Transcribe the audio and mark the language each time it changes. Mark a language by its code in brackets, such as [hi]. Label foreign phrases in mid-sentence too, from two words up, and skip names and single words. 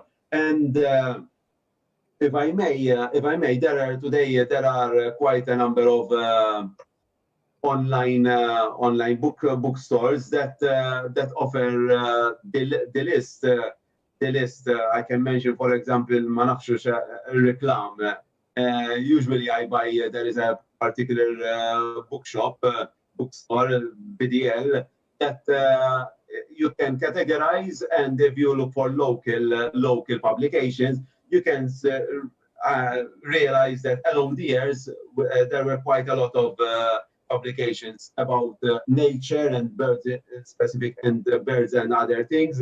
[en] And if I may, there are quite a number of online bookstores that offer the list. The list I can mention, for example, [mt] ma nafxux reklam. [en] Usually I buy. There is a particular bookshop, bookstore, BDL that you can categorize, and if you look for local publications, you can realize that along the years there were quite a lot of publications about nature and birds specific and birds and other things.